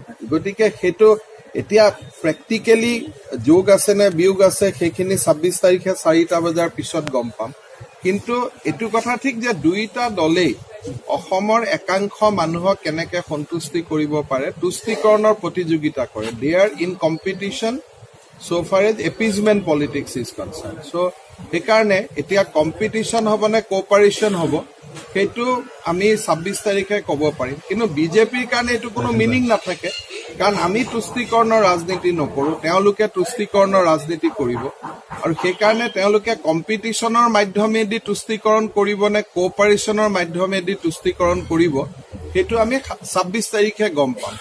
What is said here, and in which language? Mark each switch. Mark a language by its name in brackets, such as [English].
[Assamese] গতিকে সেইটো এতিয়া প্ৰেক্টিকেলি যোগ আছে নে বিয়োগ আছে সেইখিনি 26 তাৰিখে 4টা বজাৰ পিছত গম পাম। কিন্তু এইটো কথা ঠিক যে দুয়োটা দলেই অসমৰ একাংশ মানুহক কেনেকে সন্তুষ্টি কৰিব পাৰে তুষ্টিকৰণৰ প্ৰতিযোগিতা কৰে। [English] They are in competition so far as appeasement politics is concerned. [Assamese] So সেইকাৰণে এতিয়া কম্পিটিশ্যন হ'ব নে কোঅপাৰেশ্যন হ'ব সেইটো আমি 26 তাৰিখে ক'ব পাৰিম। কিন্তু বিজেপিৰ কাৰণে এইটো কোনো মিনিং নাথাকে, কাৰণ আমি তুষ্টিকৰণৰ ৰাজনীতি নকৰোঁ, তেওঁলোকে তুষ্টিকৰণৰ ৰাজনীতি কৰিব। আৰু সেইকাৰণে তেওঁলোকে কম্পিটিশ্যনৰ মাধ্যমেদি তুষ্টিকৰণ কৰিব নে কোঅপাৰেশ্যনৰ মাধ্যমেদি তুষ্টিকৰণ কৰিব সেইটো আমি 26 তাৰিখে গম পাম।